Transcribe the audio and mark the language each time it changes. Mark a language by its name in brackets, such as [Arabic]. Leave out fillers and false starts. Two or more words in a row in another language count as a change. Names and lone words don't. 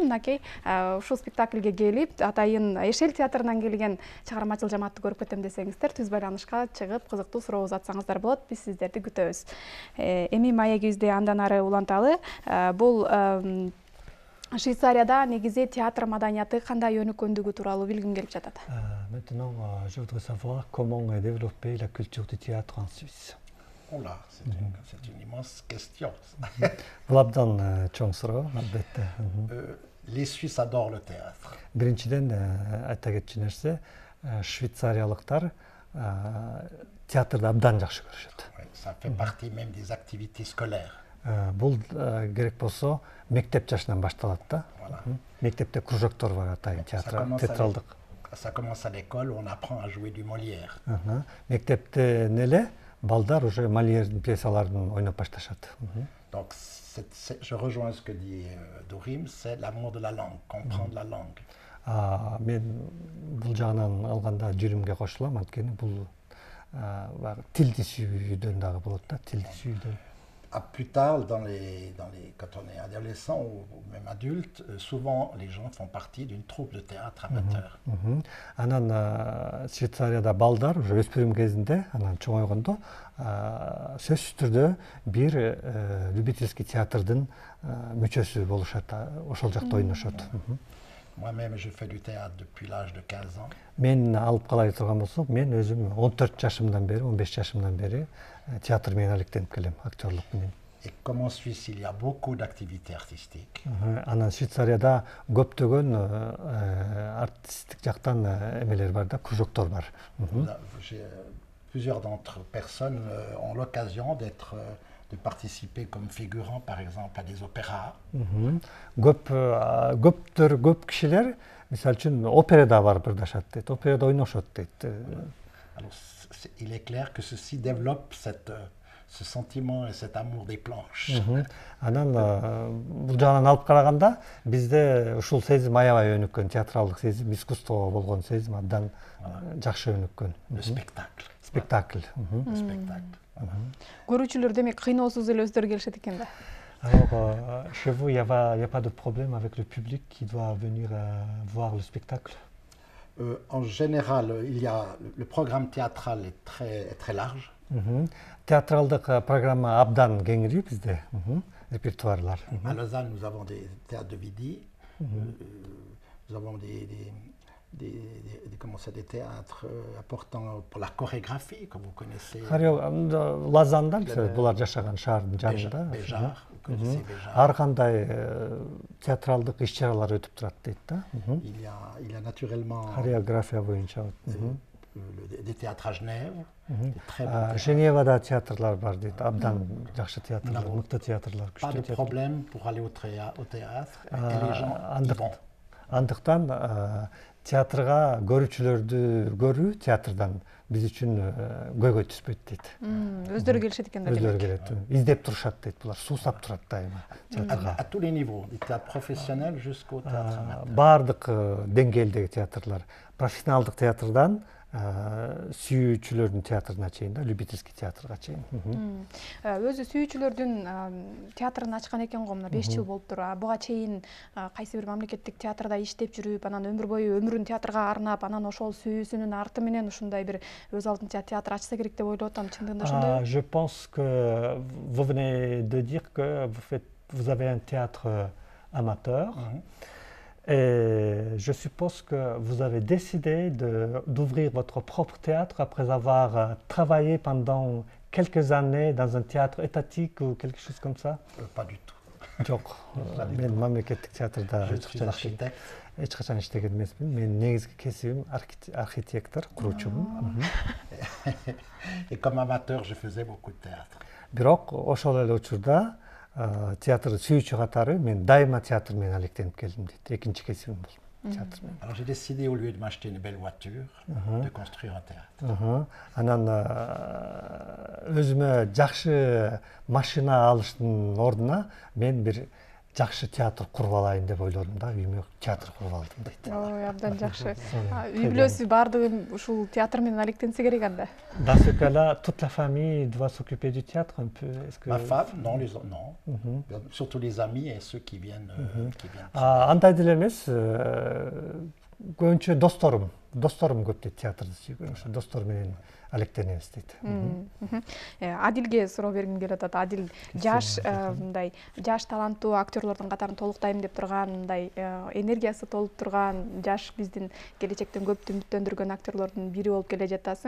[Kyrgyz] Мынакей ушул спектаклге келип, атайын Эшел театрынан келген чыгармачыл жамаатты көрүп кетем десеңиздер, түз байланышка чыгып, кызыктуу суроо узатсаңыздар болот. Биз сиздерди күтөбүз. Эми маегибизди андан ары уланталы. Бул Швейцарияда негизи театр маданияты кандай өнүккөндүгү тууралуу билгим келип жатат. [French] Maintenant, je voudrais savoir comment est développée la culture du théâtre en Suisse. Oh là, c'est une immense question. [Kyrgyz] Бул абдан чоң суроо, албетте. [French] Les Suisses adorent le théâtre. [Kyrgyz] Биринчиден айта кетчү нерсе, швейцариялыктар театрды абдан жакшы көрүшөт. [French] Ça fait partie même des activités scolaires. [Kyrgyz] Бул керек болсо мектеп жашынан башталат да. Мектепте кружоктор бар атайын театралдык. [French] Ça commence à l'école, on apprend à jouer du Molière. [Kyrgyz] Мектепте неле балдар уже Мольердин пьесаларын ойноп башташат. [French] Donc je rejoins ce que dit Dorim, c'est l'amour de la langue, comprendre la langue. [Kyrgyz] Мен бул жагынан алганда жүрүмгө кошулам, анткени бул тилди сүйүүдөн дагы болот да, тилди сүйүүдөн. [French] Plus tard, quand on est adolescent ou même adulte, souvent les gens font partie d'une troupe de théâtre amateur. [Kyrgyz] Анан Швейцарияда балдар уже өспүрүм кезинде, анан чоңойгондо сөзсүз түрдө бир любительский театрдын мүчөсү болушат, ошол жакта ойношот. [French] Moi-même, je fais du théâtre depuis l'âge de 15 ans. [Kyrgyz] Мен алып калай турган болсок, мен өзүм 14 жашымдан бери, 15 жашымдан бери театр менен алектенип келем, актерлук менен. [French] Et comme en Suisse, il y a beaucoup d'activités artistiques. [Kyrgyz] Анан Швейцарияда көптөгөн артисттик жактан эмелер бар да, кружоктор бар. [French] Plusieurs d'entre personnes ont l'occasion de participer comme figurant, par exemple, à des opéras. [Kyrgyz] Көп кишилер, мисалы үчүн, операда барып ырдашат дейт, операда ойношот дейт. [French] Alors, il est clair que ceci développe ce sentiment et cet amour des planches. [Kyrgyz] Анан бул жагынан алып караганда бизде ушул сезим аябай өнүккөн, театралдык сезим, искусствого болгон сезим абдан жакшы өнүккөн. [French] Le spectacle. [Kyrgyz] Спектакль. [French] Le spectacle. [Kyrgyz] Көрүүчүлөр демек кыйноосуз эле өздөрү келишет экен да. [French] Alors, chez vous, il n'y a pas de problème avec le public qui doit venir voir le spectacle? En général, le programme théâtral est très large. [Kyrgyz] Театралдык программа абдан кеңири бизде, репертуарлар. [French] À Lausanne, nous avons des théâtres de Vidi, nous avons des théâtres importants pour la chorégraphie, comme vous connaissez. [Kyrgyz] Лазанда, булар жашаган шаардын жанында. [French] Béjar, vous connaissez Béjar. [Kyrgyz] Ар кандай театралдык иш-чаралар өтүп турат дейт да. [French] Il y a naturellement [Kyrgyz] Хореография боюнча. [French] des théâtres à Genève, des très bons théâtres. [Kyrgyz] Женевада театрлар бар дейт, абдан жакшы театрлар, мыкты театрлар, [French] Pas de [Kyrgyz] күчтүү театр. [French] problème pour aller au théâtre et les gens y vont. [Kyrgyz] Андыктан театрга көрүүчүлөрдү көрүү театрдан биз үчүн көйгөй түспөйт дейт. Өздөрү келишет экен да. Өздөрү келет. Издеп турушат дейт булар, суусап турат дайыма театрга. [French] À tous les niveaux, du théâtre professionnel jusqu'au théâtre amateur. [Kyrgyz] Баардык деңгээлдеги театрлар, профессионалдык театрдан сүйүүчүлөрдүн театрына чейин да, любительский театрга чейин. Өзү сүйүүчүлөрдүн театрын ачкан экен го, мына 5 жыл болуптур. Буга чейин кайсы бир мамлекеттик театрда иштеп жүрүп, анан өмүр бою өмүрүн театрга арнап, анан ошол сүйүүсүнүн арты менен ушундай бир өз алдынча театр ачса керек деп ойлоп атам. Чындыгында ошондойбу? [French] Je pense que vous venez de dire que vous avez un théâtre amateur. Et je suppose que vous avez décidé d'ouvrir votre propre théâtre après avoir travaillé pendant quelques années dans un théâtre étatique ou quelque chose comme ça? Pas du tout. [Kyrgyz] Жок, мен мамлекеттик театрда эч качан иштеген эмесмин. Менин негизги кесибим архитектор, куруучумун. [French] Et comme amateur, je faisais beaucoup de théâtre. [Kyrgyz] Бирок ошол эле учурда театр сүйүүчү катары мен дайыма театр менен алектенип келдим дейт. Экинчи кесибим бул театр менен. [French] Alors j'ai décidé au lieu de m'acheter une belle voiture, de construire un théâtre. [Kyrgyz] Анан өзүмө жакшы машина алыштын ордуна мен бир жакшы театр куруп алайын деп ойлодум да, үйүмө театр куруп алдым дейт. Ой, абдан жакшы. Үй бүлөсү баардыгы ушул театр менен алектенсе керек анда. [French] Dans ce cas-là, toute la famille doit s'occuper du théâtre un peu. Est-ce que Ma femme, non, non. Surtout les amis et ceux qui viennent. [Kyrgyz] Андай деле эмес, көбүнчө досторум көп дейт театрды сүйгөн. Ошо достор менен алектенебиз дейт. Адилге суроо бергим келип атат. Адил жаш мындай жаш таланттуу актерлордун катарын толуктайм деп турган, мындай энергиясы толуп турган, жаш биздин келечектен көп үмүттөндүргөн актерлордун бири болуп келе жатасың.